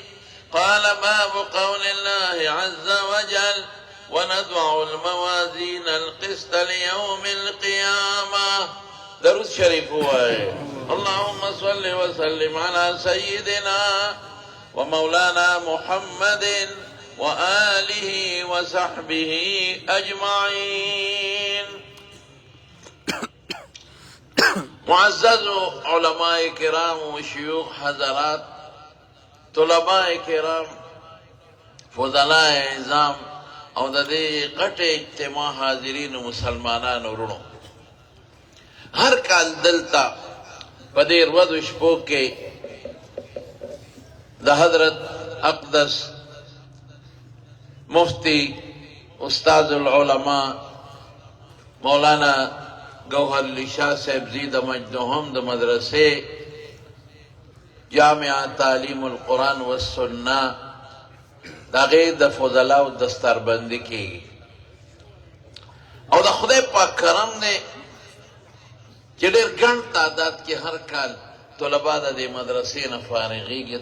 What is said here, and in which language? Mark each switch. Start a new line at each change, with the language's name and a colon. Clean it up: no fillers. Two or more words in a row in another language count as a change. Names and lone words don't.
Arabic: قال: باب قول الله عز وجل: ونضع الموازين القسط ليوم القيامة.
Pashto: درود شريف هواي.
Arabic: اللهم صل وسلم على سيدنا ومولانا محمد وآله وصحبه أجمعين.
Pashto: معزز علماء کرام و شیوخ حضرات، طلباء کرام، فضلاء اعظام او د دې غټ اجتماع حاضرین مسلمانانو ورونو، هر کال دلته په دې ورځو شپو کې د حضرت اقدس مفتی
Arabic: استاد العلماء
Pashto: مولانا گوہر علی شاہ صاحب
Arabic: زید مجدهم
Pashto: د مدرسې جامعہ تعلیم القرآن والسنہ د هغې د فضلاو دستربندي کېږي او د خدای پاک کرم دی چې ډېر ګڼ تعداد کې هر کال طلبا د دې مدرسې نه فارغېږي.